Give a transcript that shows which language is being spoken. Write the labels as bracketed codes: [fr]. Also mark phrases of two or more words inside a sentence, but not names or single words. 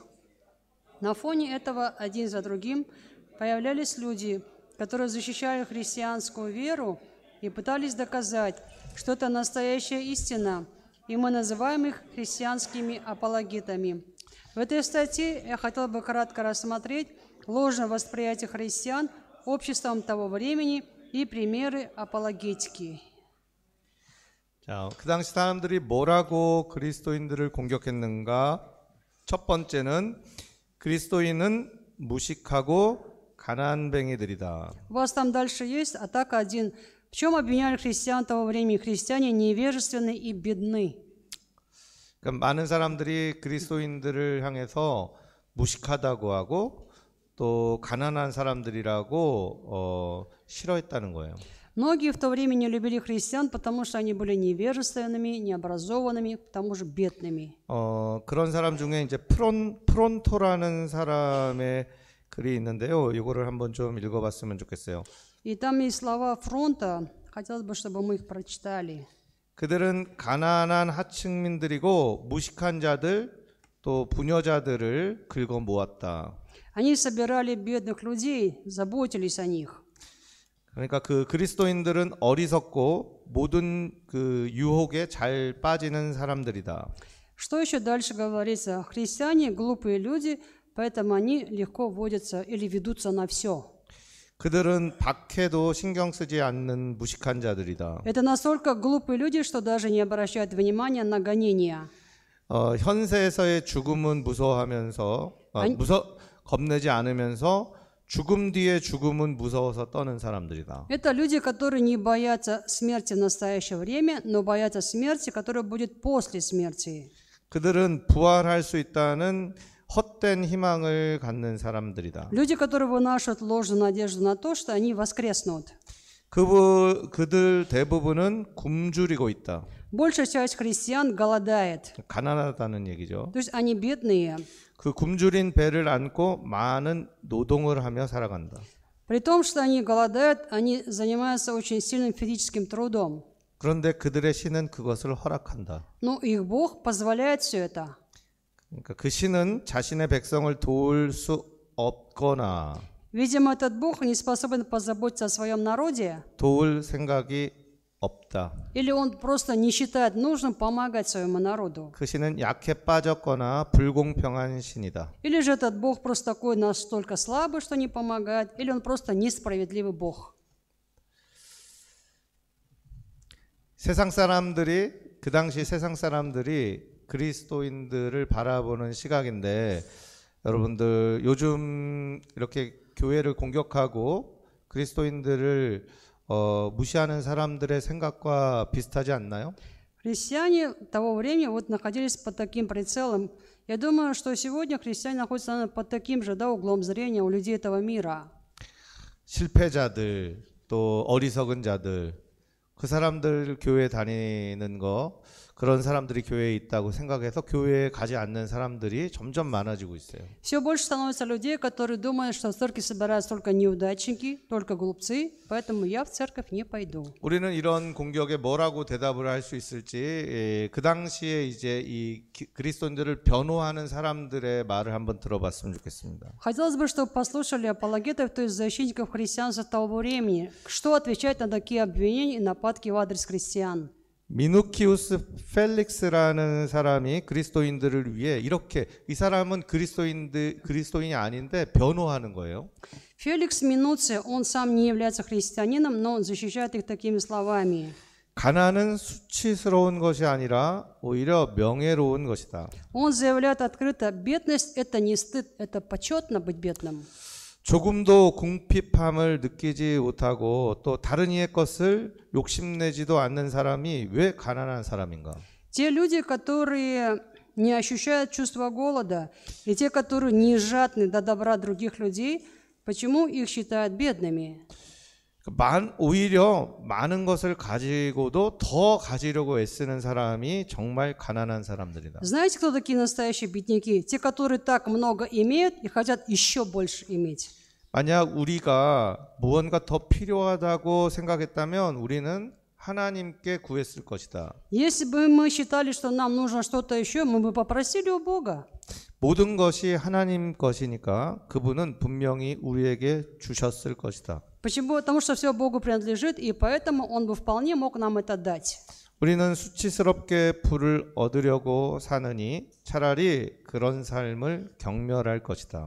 [ru] На фоне этого один за другим появлялись люди, которые защищали христианскую веру и пытались доказать, что это настоящая истина, и мы называем их христианскими апологетами. В этой статье я хотела бы кратко рассмотреть ложное восприятие христиан обществом того времени и примеры апологетики. [ko] 자, 그 당시 사람들이 뭐라고 그리스도인들을 공격했는가? 첫 번째는 그리스도인은 무식하고 가난뱅이들이다. [ru] У вас там дальше есть атака 1. В чем обвиняли христиан того времени? Христиане невежественны и бедны. [ko] 그러니까 많은 사람들이 그리스도인들을 향해서 무식하다고 하고 또 가난한 사람들이라고 싫어했다는 거예요. [ru] Многие в то время не любили христиан, потому что они были невежественными, необразованными, к тому же бедными. [ko] 그런 사람 중에 이제 프론토라는 사람의 글이 있는데요. 이거를 한번 좀 읽어봤으면 좋겠어요. [ru] И там есть слова фронта. Хотелось бы, чтобы мы их прочитали. [ko] 그들은 가난한 하층민들이고 무식한 자들 또 부녀자들을 긁어 모았다. [ru] Они собирали бедных людей, заботились о них. [ko] 그러니까 그 그리스도인들은 어리석고 모든 그 유혹에 잘 빠지는 사람들이다. [ru] Что еще дальше говорится? Христиане глупые люди, поэтому они легко водятся или ведутся на все. [ko] 그들은 박해도 신경 쓰지 않는 무식한 자들이다. [ru] Это настолько глупые люди, что даже не обращают внимания на гонения. [ko] 현세에서의 죽음은 무서워하면서 겁내지 않으면서 죽음 뒤에 죽음은 무서워서 떠는 사람들이다. [ru] Это люди, которые не боятся смерти в настоящее время, но боятся смерти, которая будет после смерти. [ko] 그들은 부활할 수 있다는 헛된 희망을 갖는 사람들이다. [ru] Люди, которые вынашивают ложную надежду на то, что они воскреснут. [ko] 그들 대부분은 굶주리고 있다. [ru] Большая часть христиан голодает. [ko] 가난하다는 얘기죠. [ru] То есть они бедные. [ko] 그 굶주린 배를 안고 많은 노동을 하며 살아간다. [ru] При том, что они голодают, они занимаются очень сильным физическим трудом. [ko] 그런데 그들의 신은 그것을 허락한다. [ru] Но их Бог позволяет все это. [ko] 그러니까 그 신은 자신의 백성을 도울 수 없거나 [ru] Видимо, этот Бог не способен позаботиться о своем народе, [ko] 도울 생각이 없다. [ru] или он просто не считает нужным помогать своему народу. [ko] 그 신은 약해 빠졌거나 불공평한 신이다. [ru] Или же этот Бог просто такой настолько слабый, что не помогает, или он просто несправедливый Бог. [ko] 세상 사람들이 그 당시 세상 사람들이 그리스도인들을 바라보는 시각인데 여러분들 요즘 이렇게 교회를 공격하고 그리스도인들을 무시하는 사람들의 생각과 비슷하지 않나요? [ru] Христиане того времени вот находились под таким прицелом. Я думаю, что сегодня христиане находятся наверное, под таким же углом зрения у людей этого мира. [ko] 실패자들 또 어리석은 자들 그 사람들 교회 다니는 거 그런 사람들이 교회에 있다고 생각해서 교회에 가지 않는 사람들이 점점 많아지고 있어요. [ru] Все больше становится людей, которые думают, что в церкви собираются только неудачники, только глупцы, поэтому я в церковь не пойду. [ko] 우리는 이런 공격에 뭐라고 대답을 할 수 있을지 그 당시에 이제 이 그리스도인들을 변호하는 사람들의 말을 한번 들어봤으면 좋겠습니다. [ru] Хотелось бы, чтобы послушали апологетов, то есть защитников христианства того времени, что отвечать на такие обвинения и нападки в адрес христиан. [ko] 미누키우스 펠릭스라는 사람이 그리스도인들을 위해 이렇게 이 사람은 그리스도인이 아닌데 변호하는 거예요. [ru] Феликс Минуций, он сам не является христианином, но он защищает их такими словами. [ko] 가난은 수치스러운 것이 아니라 오히려 명예로운 것이다. [ru] Он заявляет открыто: бедность – это не стыд, это почетно быть бедным. [ko] 조금도 궁핍함을 느끼지 못하고 또 다른 이의 것을 욕심내지도 않는 사람이 왜 가난한 사람인가? [ru] Те люди, которые не ощущают чувства голода, и те, которые не жадны до добра других людей, почему их считают бедными? [ko] 오히려 많은 것을 가지고도 더 가지려고 애쓰는 사람이 정말 가난한 사람들이다. [ru] Знаете, кто такие настоящие бедняки? Те, которые так много имеют и хотят еще больше иметь. [ko] 만약 우리가 무언가 더 필요하다고 생각했다면 우리는 하나님께 구했을 것이다. [ru] Если бы мы считали, что нам нужно что-то еще, мы бы попросили у Бога. [ko] 모든 것이 하나님 것이니까 그분은 분명히 우리에게 주셨을 것이다. [ru] Почему? Потому что все Богу принадлежит, и поэтому Он бы вполне мог нам это дать. [ko] 우리는 수치스럽게 부를 얻으려고 사느니 차라리 그런 삶을 경멸할 것이다.